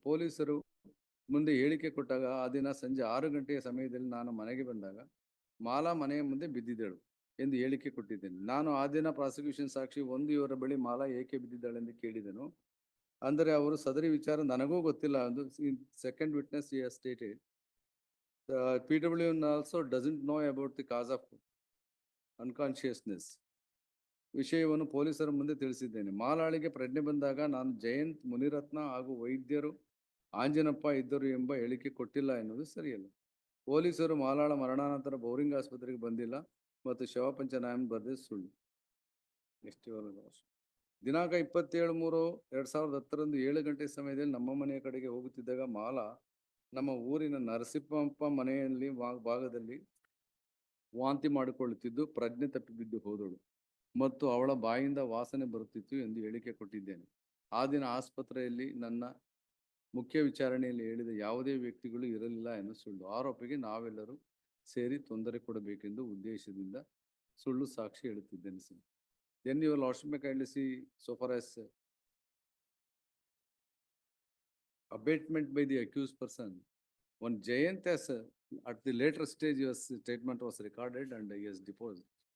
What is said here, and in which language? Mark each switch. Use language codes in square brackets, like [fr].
[kn] ಪೊಲೀಸರು ಮುಂದೆ ಹೇಳಿಕೆ ಕೊಟ್ಟಾಗ ಆ ದಿನ ಸಂಜೆ 6 ಗಂಟೆಯ ಸಮಯದಲ್ಲಿ ನಾನು ಮನೆಗೆ ಬಂದಾಗ ಮಾಲಾ ಮನೆಯ ಮುಂದೆ ಬಿದ್ದಿದ್ದಳು ಎಂದು ಹೇಳಿಕೆ ಕೊಟ್ಟಿದ್ದೇನೆ. ನಾನು ಆ ದಿನ ಪ್ರಾಸಿಕ್ಯೂಷನ್ ಸಾಕ್ಷಿ 1 ಇವರ ಬಳಿ ಮಾಲಾ ಏಕೆ ಬಿದ್ದಿದ್ದಾಳೆಂದು ಕೇಳಿದೆನು. ಅಂದರೆ ಅವರು ಸದರಿ ವಿಚಾರ ನನಗೂ ಗೊತ್ತಿಲ್ಲ ಎಂದು [en] Second witness he has stated. PW also doesn't know about the cause of unconsciousness. [kn] ವಿಷಯವನ್ನು ಪೊಲೀಸರ ಮುಂದೆ ತಿಳಿಸಿದ್ದೇನೆ. ಮಾಲಾಳಿಗೆ ಪ್ರಜ್ಞೆ ಬಂದಾಗ ನಾನು ಜಯಂತ್, ಮುನಿರತ್ನ ಹಾಗೂ ವೈದ್ಯರು ಆಂಜನಪ್ಪ ಇದ್ದರು ಎಂಬ ಹೇಳಿಕೆ ಕೊಟ್ಟಿಲ್ಲ ಎನ್ನುವುದು ಸರಿಯಲ್ಲ. ಪೊಲೀಸರು ಮಾಲಾಳ ಮರಣಾನಂತರ ಬೌರಿಂಗ್ ಆಸ್ಪತ್ರೆಗೆ ಬಂದಿಲ್ಲ ಮತ್ತು ಶವ ಪಂಚನಾಮ ಬರೆದ ಸುಳ್ಳು. ದಿನಾಂಕ 27/3/2010 7 ಗಂಟೆ ಸಮಯದಲ್ಲಿ ನಮ್ಮ ಮನೆಯ ಕಡೆಗೆ ಹೋಗುತ್ತಿದ್ದಾಗ ಮಾಲಾ ನಮ್ಮ ಊರಿನ ನರಸಿಂಹಪ್ಪ ಮನೆಯಲ್ಲಿ ಭಾಗದಲ್ಲಿ ವಾಂತಿ ಮಾಡಿಕೊಳ್ಳುತ್ತಿದ್ದು ಪ್ರಜ್ಞೆ ತಪ್ಪಿ ಬಿದ್ದು ಹೋದಳು ಮತ್ತು ಅವಳ ಬಾಯಿಂದ ವಾಸನೆ ಬರುತ್ತಿತ್ತು ಎಂದು ಹೇಳಿಕೆ ಕೊಟ್ಟಿದ್ದೇನೆ. ಆ ದಿನ ಆಸ್ಪತ್ರೆಯಲ್ಲಿ ನನ್ನ ಮುಖ್ಯ ವಿಚಾರಣೆಯಲ್ಲಿ ಹೇಳಿದ ಯಾವುದೇ ವ್ಯಕ್ತಿಗಳು ಇರಲಿಲ್ಲ ಎಂದು ಸುಳ್ಳು. ಆರೋಪಿಗೆ ನಾವೆಲ್ಲರೂ ಸೇರಿ ತೊಂದರೆ ಕೊಡಬೇಕೆಂದು ಉದ್ದೇಶದಿಂದ ಸುಳ್ಳು ಸಾಕ್ಷಿ ಹೇಳುತ್ತಿದ್ದೇನೆ sir. [en] Then your lordship may kindly see so far as abatement by the accused person. One Jayant has at the later stage your statement was recorded and he has deposed.